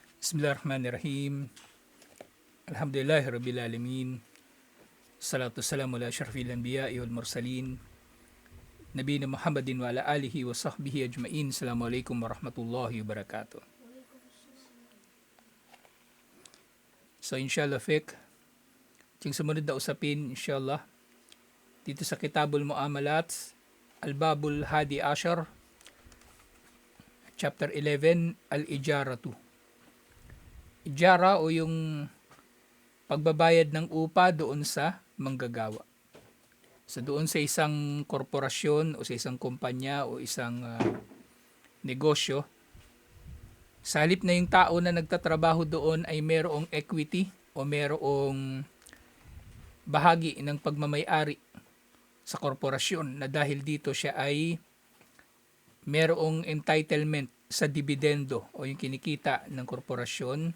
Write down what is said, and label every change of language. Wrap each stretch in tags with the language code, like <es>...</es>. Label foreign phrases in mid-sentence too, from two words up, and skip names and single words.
<ar>بسم الله الرحمن الرحيم. الحمد لله رب العالمين. الصلاة والسلام على أشرف الأنبياء والمرسلين. نبينا محمد وعلى آله وصحبه أجمعين. السلام عليكم ورحمة الله وبركاته.</ar> <tl>So inshallah fiqh, yung sumunod na usapin inshallah dito sa</tl> <ar>كتاب المعاملات, الباب الحادي عشر,</ar> <tl>Chapter 11, Al-Ijaratu. Ijara o yung pagbabayad ng upa doon sa manggagawa. So doon sa isang korporasyon o sa isang kumpanya o isang negosyo, sa halip na yung tao na nagtatrabaho doon ay merong equity o merong bahagi ng pagmamay-ari sa korporasyon na dahil dito siya ay merong entitlement sa dividendo o yung kinikita ng korporasyon.</tl>